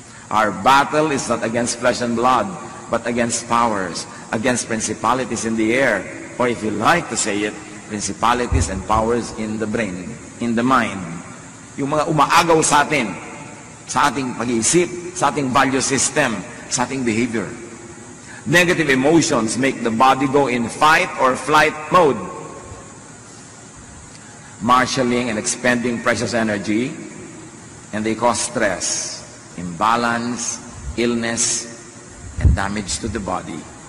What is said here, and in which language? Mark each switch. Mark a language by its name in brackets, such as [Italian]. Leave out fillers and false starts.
[English] Our battle is not against flesh and blood, but against powers, against principalities in the air, or if you like to say it, principalities and powers in the brain, in the mind. [Filipino] Yung mga umaagaw sa atin, sa ating pag-iisip, sa ating value system, sa ating behavior. [English] Negative emotions make the body go in fight or flight mode, marshalling and expending precious energy, and they cause stress, imbalance, illness, and damage to the body.